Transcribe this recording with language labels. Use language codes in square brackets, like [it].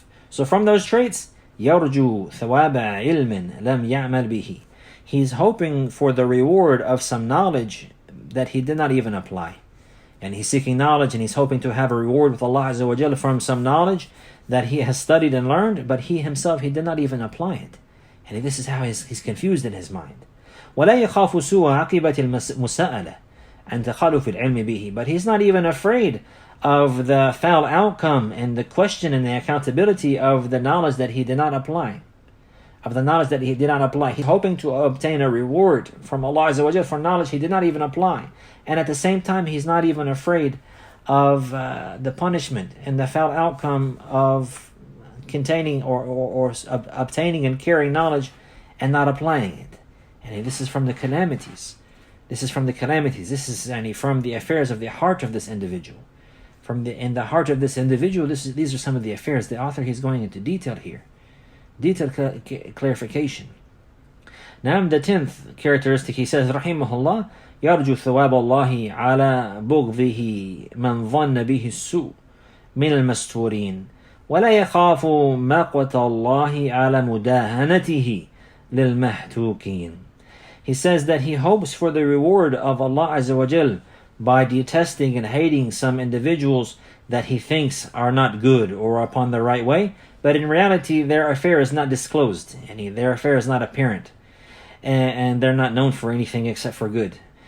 [en] So from those traits, [ar] يرجو ثواب علم لم يعمل به. [en] He's hoping for the reward of some knowledge that he did not even apply. And he's seeking knowledge and he's hoping to have a reward with Allah Azza wa Jalla from some knowledge that he has studied and learned, but he himself, he did not even apply it. And this is how he's confused in his mind. [ar] وَلَا يَخَافُ سُوءَ عَقِبَةِ الْمُسَاءَلَةِ عَنْ تَخَلُفِ الْعِلْمِ بِهِ. [en] But he's not even afraid of the foul outcome and the question and the accountability of the knowledge that he did not apply. of the knowledge that he did not apply. He's hoping to obtain a reward from Allah Azza wa Jal for knowledge he did not even apply. And at the same time, he's not even afraid of the punishment and the foul outcome of containing or obtaining and carrying knowledge and not applying it. And this is from the calamities. This is from the calamities. This is from the affairs of the heart of this individual. In the heart of this individual, these are some of the affairs. The author, he's going into detail here. Detailed clarification. Now, the 10th characteristic, he says, [ar] Rahimahullah, يرجو ثواب الله على بغضه من ظن به السوء من المستورين ولا يخاف مقوة الله على مداهنته للمحتوكين. [en] He says that he hopes for the reward of Allah Azza wa Jal by detesting and hating some individuals that he thinks are not good or upon the right way, but in reality their affair is not disclosed, and their affair is not apparent, and they're not known for anything except for good.